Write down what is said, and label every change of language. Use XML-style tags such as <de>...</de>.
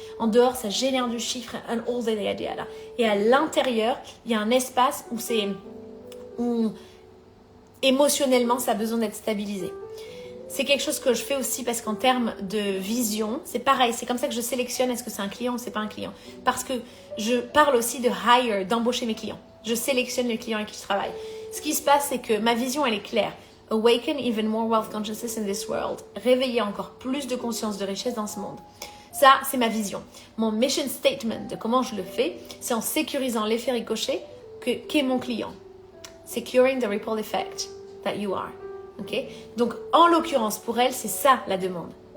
<fr>En dehors, ça génère du chiffre</fr> <en>and all the idea.</en> <fr>Et à l'intérieur, il y a un espace où émotionnellement, ça a besoin d'être stabilisé. C'est quelque chose que je fais aussi parce qu'en termes de vision, c'est pareil. C'est comme ça que je sélectionne est-ce que c'est un client ou c'est pas un client. Parce que je parle aussi de hire, d'embaucher mes clients. Je sélectionne les clients avec qui je travaille. Ce qui se passe, c'est que ma vision, elle est claire.</fr> <en>Awaken even more wealth consciousness in this world.</en> <fr>Réveiller encore plus de conscience de richesse dans ce monde. Ça, c'est ma vision. Mon mission statement de comment je le fais, c'est en sécurisant l'effet ricochet qu'est mon client.</fr> <en>Securing the ripple effect that you are.</en> <fr>Okay? Donc, en l'occurrence, pour elle, c'est ça la demande.</fr>